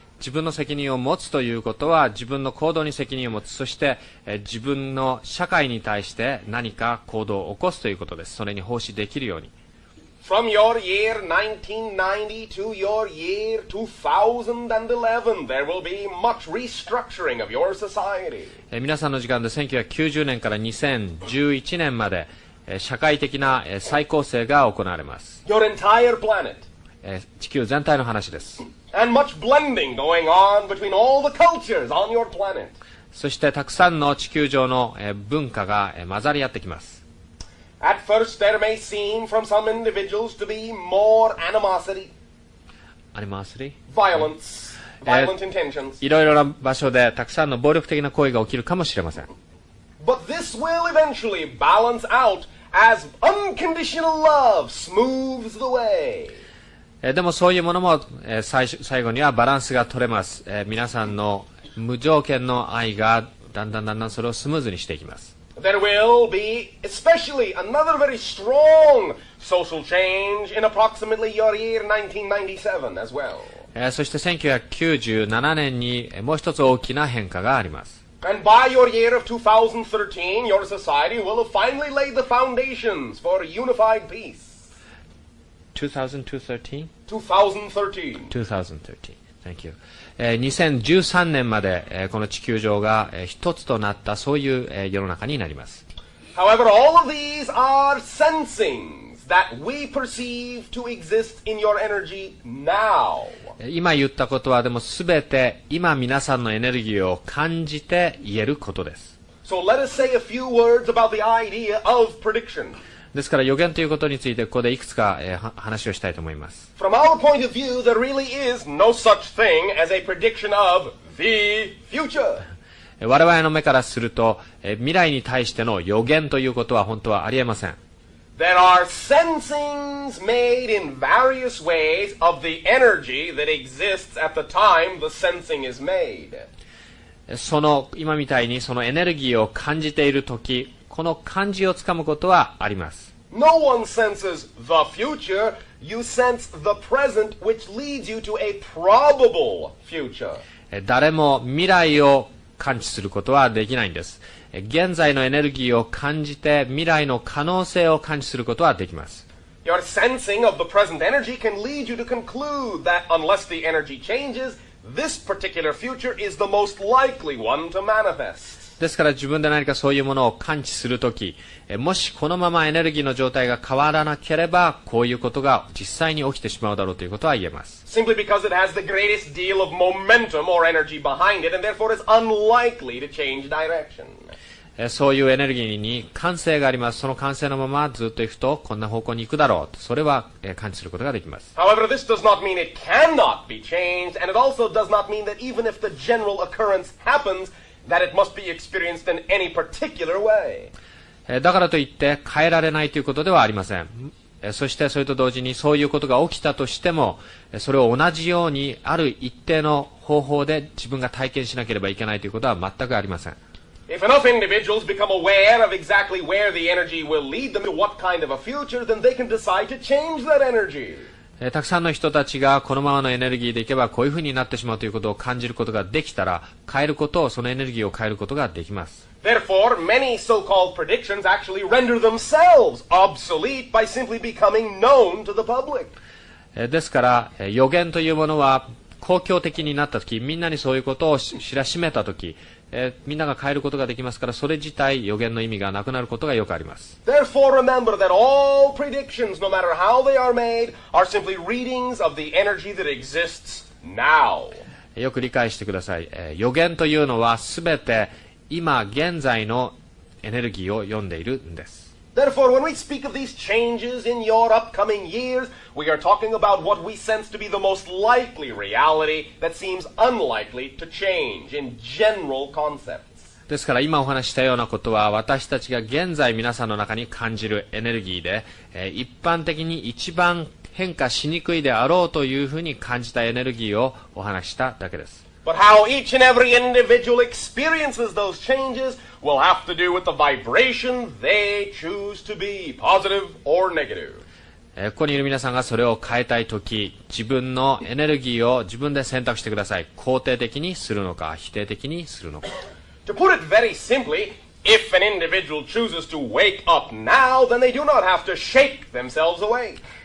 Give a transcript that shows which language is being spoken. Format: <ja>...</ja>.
<ja>自分の責任を持つということは自分の行動に責任を持つ、そして自分の社会に対して何か行動を起こすということです。それに奉仕できるように。</ja> <en>From your year 1990 to your year 2011, there will be much restructuring of your society.</en> <ja>皆さんの時間で1990年から2011年まで社会的な再構成が行われます。</ja> <en>Your entire planet.</en> <ja>地球全体の話です。</ja> <en>And much blending going on between all the cultures on your planet.</en> <ja>そしてたくさんの地球上の文化が混ざり合ってきます。</ja> <en>At first there may seem from some individuals to be more animosity, violence, violent intentions.</en> <ja>いろいろな場所でたくさんの暴力的な行為が起きるかもしれません。</ja> <en>But this will eventually balance out as unconditional love smooths the way.</en> <ja>でもそういうものも最後にはバランスが取れます。皆さんの無条件の愛がだんだんそれをスムーズにしていきます。</ja> <en>There will be especially another very strong social change in approximately your year 1997 as well.</en> <ja>そして1997年にもう一つ大きな変化があります。</ja> <en>And by your year of 2013, your society will have finally laid the foundations for unified peace. 2013? 2013. 2013. Thank you.</en> <ja>2013年までこの地球上が一つとなったそういう世の中になります。</ja> <en>However, all of these are sensings that we perceive to exist in your energy now.</en> <ja>今言ったことはでもすべて今皆さんのエネルギーを感じて言えることです。</ja> <en>So let us say a few words about the idea of prediction.</en> <ja>ですから予言ということについてここでいくつか話をしたいと思います。</ja> <en>From our point of view, there really is no such thing as a prediction of the future.</en> <ja>我々の目からすると未来に対しての予言ということは本当はありえません。</ja> <en>There are sensings made in various ways of the energy that exists at the time the sensing is made.</en> <ja>その今みたいにそのエネルギーを感じているとき、この感じをつかむことはあります。</ja> <en>No one senses the future. You sense the present, which leads you to a probable future.</en> <ja>誰も未来を感知することはできないんです。現在のエネルギーを感じて未来の可能性を感知することはできます。</ja> <en>Your sensing of the present energy can lead you to conclude that unless the energy changes, this particular future is the most likely one to manifest.</en> <ja>ですから自分で何かそういうものを感知するとき、もしこのままエネルギーの状態が変わらなければ、こういうことが実際に起きてしまうだろうということは言えます。</ja> <en>Simply because it has the greatest deal of momentum or energy behind it, and therefore is unlikely to change direction.</en> <ja>そういうエネルギーに慣性があります。その慣性のままずっと行くと、こんな方向に行くだろうと。それは感知することができます。</ja> <en>However, this does not mean it cannot be changed, and it also does not mean that even if the general occurrence happens, that it must be experienced in any particular way.</en> <ja>だからといって変えられないということではありません。そしてそれと同時にそういうことが起きたとしても、それを同じようにある一定の方法で自分が体験しなければいけないということは全くありません。</ja> <en>If enough individuals become aware of exactly where the energy will lead them to what kind of a future, then they can decide to change that energy.</en> <ja>たくさんの人たちがこのままのエネルギーでいけばこういうふうになってしまうということを感じることができたら、変えることを、そのエネルギーを変えることができます。</ja> <en>Therefore, many so-called predictions actually render themselves obsolete by simply becoming known to the public.</en> <ja>ですから予言というものは公共的になったとき、みんなにそういうことを知らしめたとき、みんなが変えることができますから、それ自体予言の意味がなくなることがよくあります。</ja> <en>Therefore, remember that all predictions, no matter how they are made, are simply readings of the energy that exists now.</en> <ja>よく理解してください。予言というのはすべて今現在のエネルギーを読んでいるんです。</ja> <en>Therefore, when we speak of these changes in your upcoming years, we are talking about what we sense to be the most likely reality that seems unlikely to change in general concepts.</en> <ja>ですから今お話ししたようなことは、私たちが現在皆さんの中に感じるエネルギーで、一般的に一番変化しにくいであろうというふうに感じたエネルギーをお話ししただけです。</ja> <en>But how each and every individual experiences those changes will have to do with the vibration they choose to be, positive or negative.</en> <ja>ここにいる皆さんがそれを変えたいとき、自分のエネルギーを自分で選択してください。肯定的にするのか、否定的にするのか。</ja> <en>To put it very simply, if an individual chooses to wake up now, then they do not have to shake themselves awake.</en>